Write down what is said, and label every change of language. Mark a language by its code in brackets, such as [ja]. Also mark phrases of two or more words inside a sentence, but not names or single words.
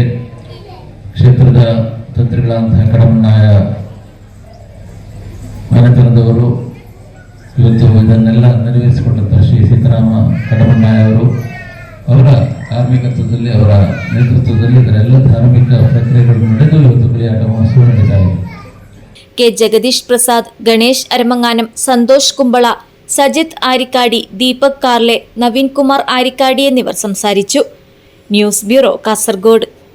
[kn] ಕ್ಷೇತ್ರದ ತಂತ್ರಿಗಳಂತಹ ಕಡಮನಾಯ ಮನೆತನದವರು ಇವತ್ತು ಇದನ್ನೆಲ್ಲ ನೆರವೇರಿಸಿಕೊಂಡಂತಹ ಶ್ರೀ ಸೀತಾರಾಮ ಕಡಮನಾಯ ಅವರ ಕಾರ್ಮಿಕತ್ವದಲ್ಲಿ, ಅವರ ನೇತೃತ್ವದಲ್ಲಿ ಇದರೆಲ್ಲ ಧಾರ್ಮಿಕ ಪ್ರಕ್ರಿಯೆಗಳು ನಡೆದು ಇವತ್ತು ಗಳಿಯಾಟ ಮಹೋತ್ಸವ ನಡೀತಾ ಇದೆ. [ml] കെ ജഗദീഷ് പ്രസാദ്, ഗണേഷ് അരമങ്ങാനം, സന്തോഷ് കുമ്പള, സജിത് ആരിക്കാടി, ദീപക് കാർലെ, നവീൻ കുമാർ ആരിക്കാടി എന്നിവർ സംസാരിച്ചു. ന്യൂസ് ബ്യൂറോ, കാസർഗോഡ്.